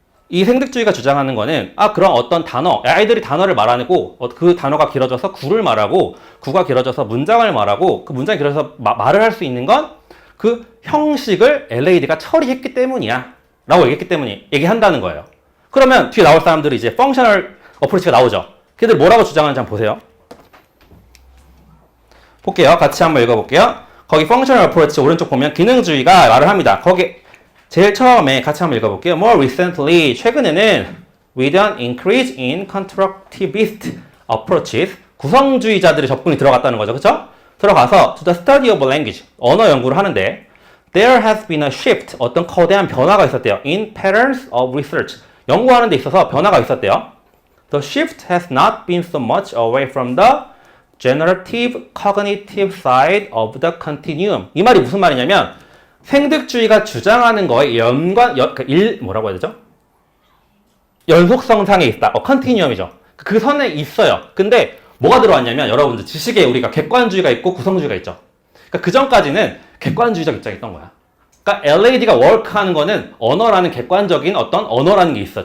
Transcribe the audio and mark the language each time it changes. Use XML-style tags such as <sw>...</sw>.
<ko>이 생득주의가 주장하는 거는 그런 어떤 단어, 아이들이 단어를 말하고 그 단어가 길어져서 구를 말하고 구가 길어져서 문장을 말하고 그 문장이 길어져서 말을 할 수 있는 건 그 형식을 LAD가 처리했기 때문이야 라고 얘기한다는 거예요. 그러면 뒤에 나올 사람들이 이제 펑셔널 어프로치가 나오죠. 걔들 뭐라고 주장하는지 한번 보세요. 볼게요. 같이 한번 읽어볼게요. 거기 펑셔널 어프로치 오른쪽 보면 기능주의가 말을 합니다. 거기 제일 처음에 같이 한번 읽어볼게요.</ko> <en>More recently,</en> <ko>최근에는</ko> <en>with an increase in constructivist approaches,</en> <ko>구성주의자들의 접근이 들어갔다는 거죠. 그쵸? 들어가서</ko> <en>to the study of language,</en> <ko>언어 연구를 하는데</ko> <en>there has been a shift,</en> <ko>어떤 거대한 변화가 있었대요.</ko> <en>in patterns of research,</en> <ko>연구하는 데 있어서 변화가 있었대요.</ko> <en>The shift has not been so much away from the generative cognitive side of the continuum.</en> <ko>이 말이 무슨 말이냐면 생득주의가 주장하는 거에 뭐라고 해야 되죠? 연속성상에 있다. 컨티뉴엄이죠. 그 선에 있어요. 근데 뭐가 들어왔냐면 여러분들 지식에 우리가 객관주의가 있고 구성주의가 있죠. 그러니까 그 전까지는 객관주의적 입장이 있던 거야. 그러니까 LAD가 워크하는 거는 언어라는 객관적인 어떤 언어라는 게 있어.</ko>